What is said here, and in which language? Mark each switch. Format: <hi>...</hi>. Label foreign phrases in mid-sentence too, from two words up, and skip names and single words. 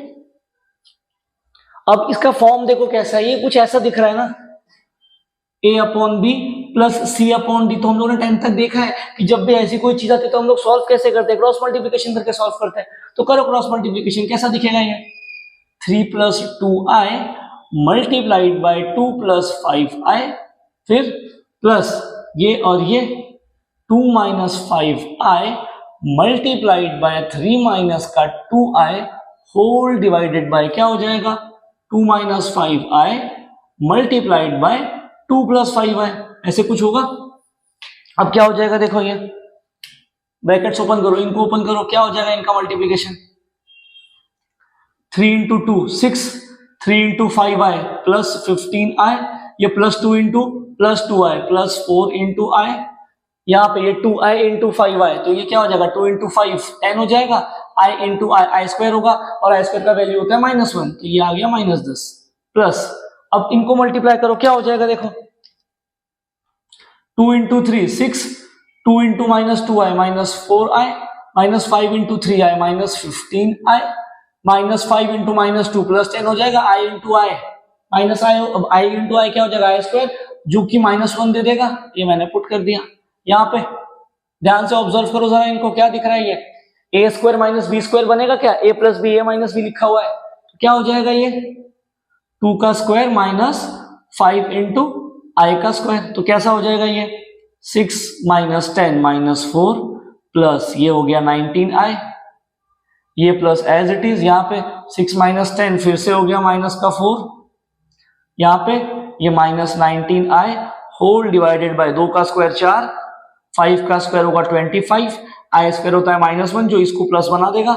<hi>अब इसका फॉर्म देखो कैसा है, ये कुछ ऐसा दिख रहा है ना, a/b प्लस c/d। तो हम लोगों ने 10 तक देखा है कि जब भी ऐसी कोई चीज आती है तो हम लोग सॉल्व कैसे करते हैं?</hi> <en>cross multiplication</en> <hi>करके सॉल्व करते हैं। तो करो</hi> <en>cross multiplication,</en> <hi>कैसा दिखेगा ये?</hi> <en>3 + 2i multiplied by 2 + 5i,</en> <hi>फिर प्लस ये और ये 2 - 5i</hi> <en>multiplied by</en> <hi>3 - का 2i</hi> <en>whole divided by</en> <hi>क्या हो जाएगा? 2 -</hi> <en>5i multiplied by 2 + 5i,</en> <hi>ऐसे कुछ होगा। अब क्या हो जाएगा देखो, ये</hi> <en>brackets open</en> <hi>करो, इनको ओपन करो, क्या हो जाएगा इनका मल्टीप्लिकेशन? 3 × 2 6, 3 × 5i प्लस 15i, ये +2 × +2i प्लस 4 × i, यहाँ पे ये 2i × 5i, तो ये क्या हो जाएगा? 2 × 5 10 हो जाएगा, i × i² होगा, और i² का वैल्यू होता है -1, तो ये आ गया -10 प्लस। अब इनको मल्टीप्लाई करो, क्या हो जाएगा देखो? 2 × 3 6, 2 × -2i -4i, -5 × 3i -15i, -5 × -2 +10 हो जाएगा, i × i माइनस i। अब i × i क्या हो जाएगा? i², जो कि -1 दे देगा, ये मैंने पुट कर दिया यहाँ पे। ध्यान से ऑब्जर्व करो जरा इनको, क्या दिख रहा है? ये a² - b² बनेगा क्या? a + b a - b लिखा हुआ है, तो क्या हो जाएगा? ये 2 का स्क्वायर माइनस 5 × i का स्क्वायर, तो कैसा हो जाएगा ये? 6 - 10 - 4 प्लस ये हो गया 19i, ये प्लस</hi> <en>as it is,</en> <hi>यहाँ पे 6 - 10 फिर से हो गया -4, यहाँ पे ये -19i</hi> <en>whole divided by</en> <hi>2 का स्क्वायर 4, 5 का स्क्वायर होगा 25, i² होता है -1 जो इसको प्लस बना देगा।</hi>